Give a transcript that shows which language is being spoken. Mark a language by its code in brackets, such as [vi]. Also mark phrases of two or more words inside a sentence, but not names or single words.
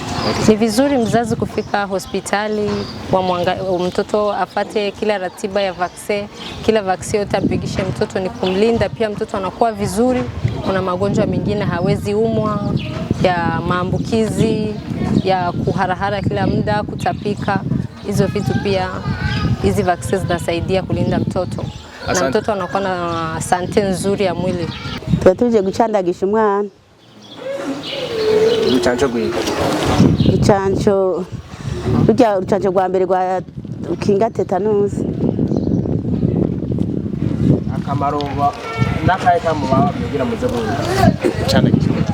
[sw] Ni vizuri mzazi kufika hospitali, mtoto afate kila ratiba ya vaccine, kila vaccine utapigisha mtoto ni kumlinda, pia mtoto anakuwa vizuri. Kuna magonjwa mengine hawezi umwa, ya maambukizi, ya kuharahara kila muda, kutapika. Hizo vitu pia hizi vaccines zinasaidia kulinda mtoto. Asante. Na mtoto anakuwa na sante nzuri ya mwili. [rn] Tuje gucandagisha umwana. Urucanco gwiki? Urucanco rwa mbere rwa ukinga tetanus. Akamaro nakaye kamuba kugira muze gucandagisha?